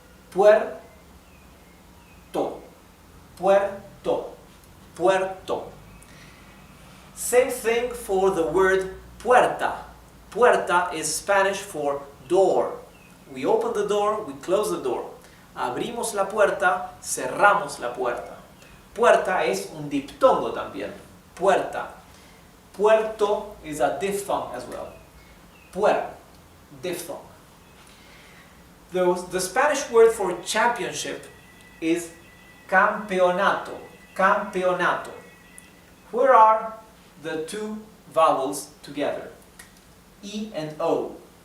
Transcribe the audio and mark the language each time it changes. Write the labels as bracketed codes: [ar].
[es] Puerto, puerto, puerto. [en] Same thing for the word puerta. Puerta is Spanish for door. We open the door, we close the door. [es] Abrimos la puerta, cerramos la puerta. Puerta es un diptongo también. Puerta. [en] Puerto is a diphthong as well. Puer, diphthong. The Spanish word for championship is campeonato. Campeonato. Where are the two vowels together? E and O.